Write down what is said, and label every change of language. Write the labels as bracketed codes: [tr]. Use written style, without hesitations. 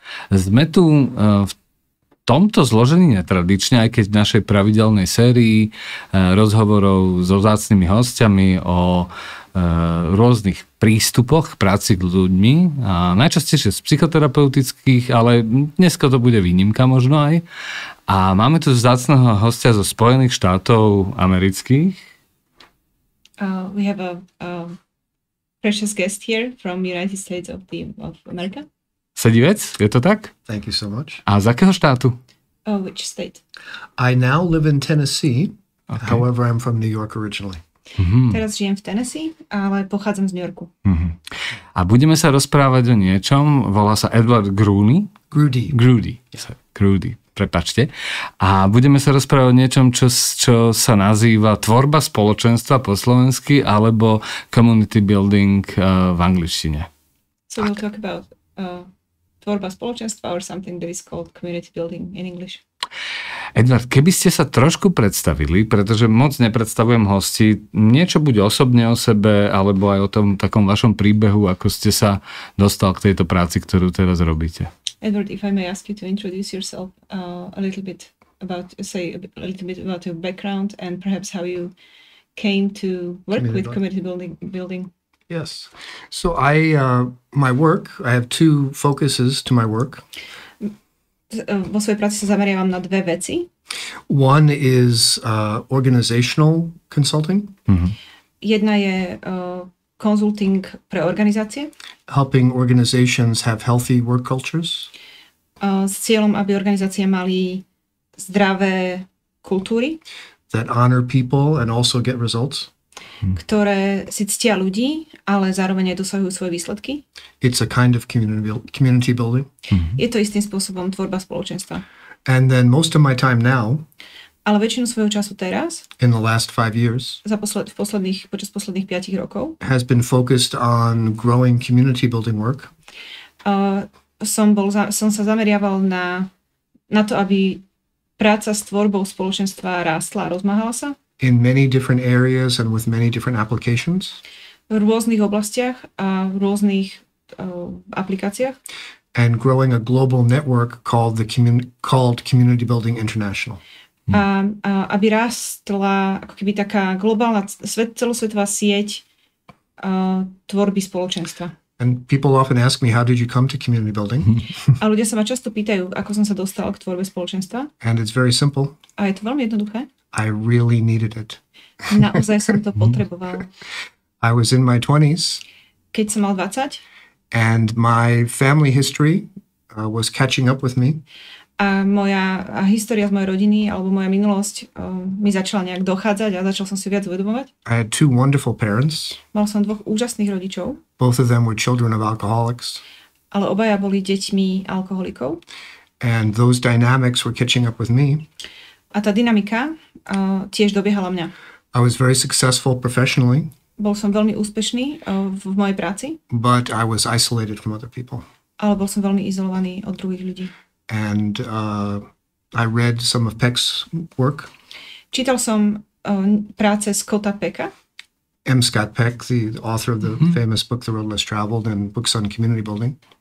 [sk] Sme tu v tomto zložení netradične, aj keď v našej pravidelnej sérii rozhovorov so vzácnymi hostiami o rôznych prístupoch k práci s ľuďmi. A najčastejšie z psychoterapeutických, ale dneska to bude výnimka možno aj. A máme tu vzácneho hostia zo Spojených štátov amerických. [en] We have a precious guest here from United States of America. [sk] Sedivec, je to tak? [en] Thank you so much. [sk] A z akého štátu? [en] Which state? I now live in Tennessee. Okay. However, I'm from New York originally. [sk] Teraz žijem v Tennessee, ale pochádzam z New Yorku. A budeme sa rozprávať o niečom, volá sa Edward Groody. Groody. Prepáčte. A budeme sa rozprávať o niečom, čo sa nazýva tvorba spoločenstva po slovensky alebo community building v angličtine. [en] So we'll talk about tvorba spoločenstva or something that is called community building in English. [sk] Edward, keby ste sa trošku predstavili, pretože moc nepredstavujem hosti, niečo buď osobne o sebe, alebo aj o tom takom vašom príbehu, ako ste sa dostal k tejto práci, ktorú teraz robíte. [en] Edward, if I may ask you to introduce yourself a little bit about your background and perhaps how you came to work with community building. Yes. So my work, I have two focuses to my work. [sk] Vo svojej práci sa zameriavam na dve veci. [en] One is organizational consulting. [sk] Jedna je consulting pre organizácie. [en] Helping organizations have healthy work cultures. [sk] S cieľom, aby organizácie mali zdravé kultúry. [en] That honor people and also get results. [sk] Ktoré si ctia ľudí, ale zároveň aj dosahujú svoje výsledky. [en] It's a kind of community building. [sk] Je to istým spôsobom tvorba spoločenstva. [en] And then most of my time now, [sk] ale väčšinu svojho času teraz, [en] in the last 5 years, [sk] počas posledných 5 rokov, [en] has been focused on growing community building work. [sk] Som sa zameriaval na to, aby práca s tvorbou spoločenstva rástla a rozmáhala sa. [en] In many different areas and with many different applications. [sk] V rôznych oblastiach a v rôznych aplikáciách. [en] And growing a global network called Community Building International. [sk] Aby rástla ako keby taká globálna celosvetová sieť tvorby spoločenstva. [en] And people often ask me, how did you come to community building? [sk] A ľudia sa ma často pýtajú, ako som sa dostal k tvorbe spoločenstva. [en] And it's very simple. [sk] A je to veľmi jednoduché. [en] I really needed it. [sk] Naozaj som to potreboval. [en] I was in my 20s. [sk] Keď som mal 20. [en] And my family history was catching up with me. [sk] A moja história z mojej rodiny alebo moja minulosť mi začala nejak dochádzať a začal som si viac uvedomovať. [en] I had two wonderful parents. [sk] Mal som dvoch úžasných rodičov. [en] Both of them were children of alcoholics. [sk] Ale obaja boli deťmi alkoholikov. [en] And those dynamics were catching up with me. [sk] A tá dynamika tiež dobiehala mňa. [en] I was very successful professionally. [sk] Bol som veľmi úspešný v mojej práci. [en] But I was isolated from other people. [sk] Ale bol som veľmi izolovaný od druhých ľudí. [en] And I read some of Peck's work. [sk] Čítal som práce Scotta Pecka. [en] Scott Peck, the author of the famous book The Road Less Traveled and books on community building.